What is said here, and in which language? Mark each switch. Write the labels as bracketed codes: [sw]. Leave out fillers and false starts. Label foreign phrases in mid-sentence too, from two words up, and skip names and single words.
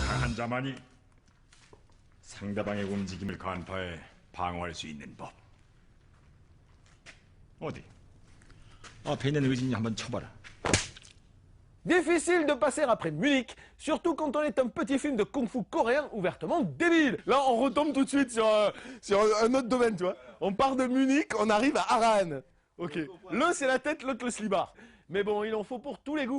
[ko] 강한 자만이 상대방의 움직임을 간파해 방어할 수 있는 법. 어디? 앞에 있는 의진이 한번 쳐봐라. [fr] Difficile de passer après Munich, surtout quand on est un petit film de kung-fu coréen ouvertement débile. Là, on retombe tout de suite sur un autre domaine, tu vois. On part de Munich, on arrive à Aran. Ok. L'un c'est la tête, l'autre le slibard. Mais bon, il en faut pour tous les goûts.